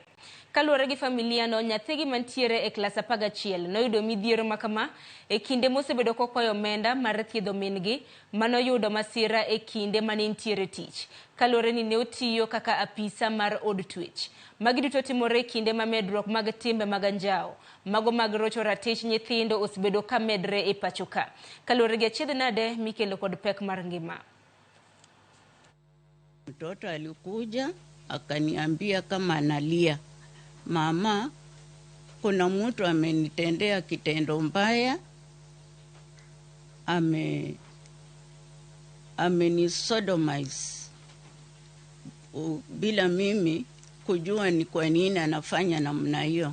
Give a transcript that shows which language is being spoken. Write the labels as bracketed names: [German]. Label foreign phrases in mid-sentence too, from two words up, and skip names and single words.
[Luo (Kenya and Tanzania)] Kaluwore gi familia no, nyathigi mantiere e klas 11 noyudo midhiero makama e kinde mosebedo kokwayo omenda mar thiedho min-gi manoyudo masira e kinde manintiere tich. Kaluwore ni ne otiyo kaka apisa mar od twech. Magi duto timore e kinde ma medruok mag timbe mag anjao, mago mag rocho ratich nyithindo osebedo ka medre e pacho ka. Kaluwore gi achiedh nade mikelo kod pek mar ngima. [Swahili] Mtoto alikuja akaniambia kama analia, mama, kuna mtu amenitendea kitendo mbaya, amenisodomize bila mimi kujua ni kwa nini anafanya namna hiyo.